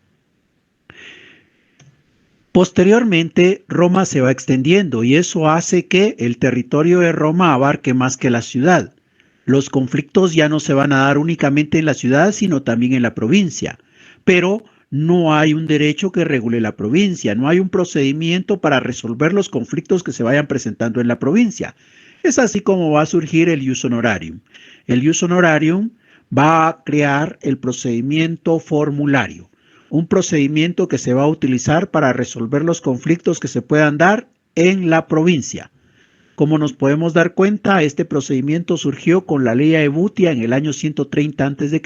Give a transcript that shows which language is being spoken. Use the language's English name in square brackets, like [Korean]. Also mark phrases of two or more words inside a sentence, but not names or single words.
[Spanish] Posteriormente, Roma se va extendiendo y eso hace que el territorio de Roma abarque más que la ciudad. Los conflictos ya no se van a dar únicamente en la ciudad, sino también en la provincia. Pero no hay un derecho que regule la provincia, no hay un procedimiento para resolver los conflictos que se vayan presentando en la provincia. Es así como va a surgir el [Latin] ius honorarium. [Spanish] El [Latin] ius honorarium [Spanish] va a crear el procedimiento formulario, un procedimiento que se va a utilizar para resolver los conflictos que se puedan dar en la provincia. Como nos podemos dar cuenta, este procedimiento surgió con la ley Aebutia en el año 130 a.C.